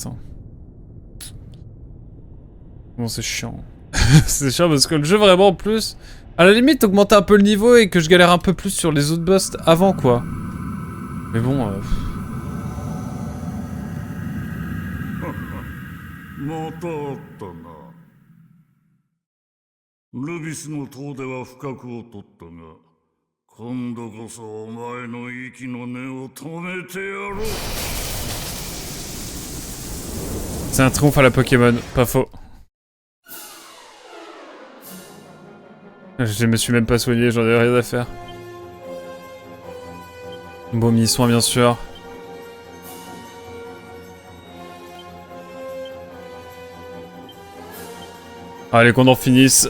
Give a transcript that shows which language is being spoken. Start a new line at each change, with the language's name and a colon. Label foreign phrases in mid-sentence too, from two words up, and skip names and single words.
French: Hein. Bon, c'est chiant. C'est chiant parce que le jeu, vraiment, en plus... À la limite, augmenter un peu le niveau et que je galère un peu plus sur les autres boss avant, quoi. Mais bon...
Japanese: またあったな。ルビスの塔では不覚を取ったが、今度こそお前の息の根を止めてやろう。
French: C'est un triomphe à la Pokémon, pas faux. Je me suis même pas soigné, j'en ai rien à faire. Bon, mi-soin bien sûr. Allez, qu'on en finisse.